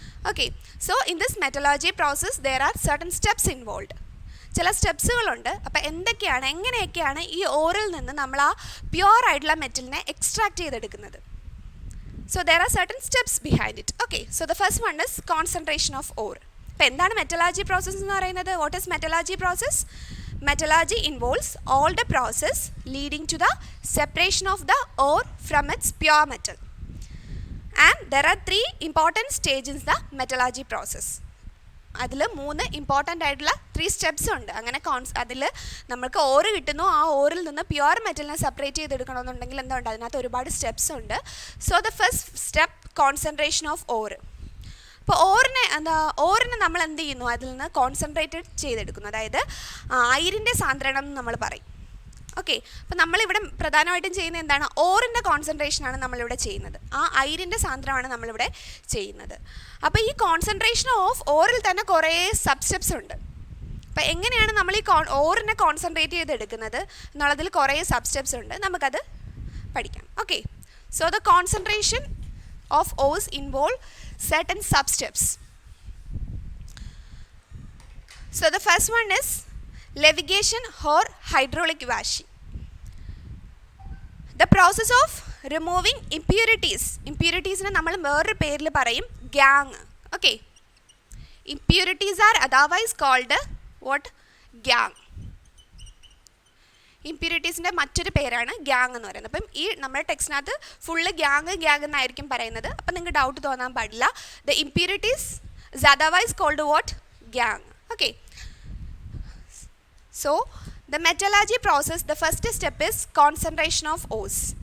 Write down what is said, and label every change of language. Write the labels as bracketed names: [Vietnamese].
[English] Okay, so in this metallurgy process there are certain steps involved. [Malayalam] ചില സ്റ്റെപ്സുകളുണ്ട്. അപ്പോൾ എങ്ങനെയൊക്കെയാണ് ഈ ഓറിൽ നിന്ന് നമ്മൾ ആ പ്യുവർ ആയിട്ടുള്ള മെറ്റലിനെ എക്സ്ട്രാക്ട് ചെയ്തെടുക്കുന്നത്? [English] So there are certain steps behind it. Okay, so the first one is concentration of ore. [Malayalam] അപ്പോൾ എന്താണ് മെറ്റലർജി പ്രോസസ് എന്ന് പറയുന്നത്? [English] What is metallurgy process? Metallurgy involves all the process leading to the separation of the ore from its pure metal. And there are 3 important stages in the metallurgy process. [Malayalam] അതിൽ 3 important ആയിട്ടുള്ള 3 steps ഉണ്ട്. അങ്ങനെ അതിൽ നമുക്ക് ഓറ് കിട്ടുന്നു, ആ ഓറിൽ നിന്ന് പ്യുവർ മെറ്റലിനെ സെപ്പറേറ്റ് ചെയ്തെടുക്കണമെന്നുണ്ടെങ്കിൽ എന്തുണ്ട്, അതിനകത്ത് ഒരുപാട് സ്റ്റെപ്സ് ഉണ്ട്. [English] So the first step concentration of ore. [Malayalam] അപ്പോൾ ഓറിനെ നമ്മൾ എന്ത് ചെയ്യുന്നു, അതിൽ നിന്ന് കോൺസെൻട്രേറ്റഡ് ചെയ്തെടുക്കുന്നു, അതായത് അയിരിൻ്റെ സാന്ദ്രണം എന്ന് നമ്മൾ പറയും. ഓക്കെ, അപ്പോൾ നമ്മളിവിടെ പ്രധാനമായിട്ടും ചെയ്യുന്നത് എന്താണ്, ഓറിൻ്റെ കോൺസെൻട്രേഷനാണ് നമ്മളിവിടെ ചെയ്യുന്നത്, ആ അയിരിൻ്റെ സാന്ദ്രമാണ് നമ്മളിവിടെ ചെയ്യുന്നത്. അപ്പോൾ ഈ കോൺസെൻട്രേഷൻ ഓഫ് ഓറിൽ തന്നെ കുറേ സബ് സ്റ്റെപ്സ് ഉണ്ട്. അപ്പോൾ എങ്ങനെയാണ് നമ്മൾ ഈ ഓറിനെ കോൺസെൻട്രേറ്റ് ചെയ്തെടുക്കുന്നത് എന്നുള്ളതിൽ കുറേ സബ് സ്റ്റെപ്സ് ഉണ്ട്, നമുക്കത് പഠിക്കാം. [English] Okay, so the concentration of ores involve certain sub-steps. So the first one is levitation or hydraulic washing. The process of removing impurities. Impurities [Malayalam] ne nammal വേറൊരു പേരിൽ പറയും [English] gang. Okay, impurities are otherwise called what? Gang. [Malayalam] ഇമ്പ്യൂരിറ്റീസിൻ്റെ മറ്റൊരു പേരാണ് gang എന്ന് പറയുന്നത്. അപ്പം ഈ നമ്മുടെ ടെക്സ്റ്റിനകത്ത് ഫുള്ള് ഗ്യാങ് എന്നായിരിക്കും പറയുന്നത്. അപ്പം നിങ്ങൾക്ക് ഡൗട്ട് തോന്നാൻ പാടില്ല. [English] The impurities is otherwise called what? Gangue. Okay, so the metallurgy process, the first step is concentration of ores.